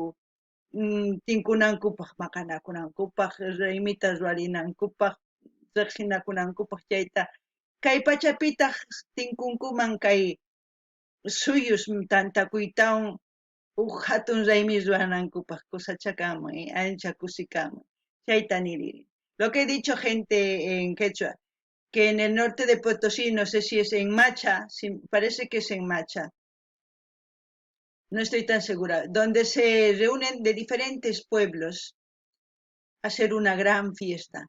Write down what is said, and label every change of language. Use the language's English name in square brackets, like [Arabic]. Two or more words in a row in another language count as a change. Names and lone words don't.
[Quechua] Tinkunankupaq maqanakunankupaq raymita ruwarinankupaq riqsinakunankupaq chayta kay pachapitaq tinkunkuman kay suyus tantakuytawan hatun raymi ruwanankupaq kusachakamun, ancha kusikamun. Chayta niriri. [Spanish] Lo que he dicho gente en quechua, que en el norte de Potosí, no sé si es en Macha, parece que es en Macha, no estoy tan segura, donde se reúnen de diferentes pueblos a hacer una gran fiesta.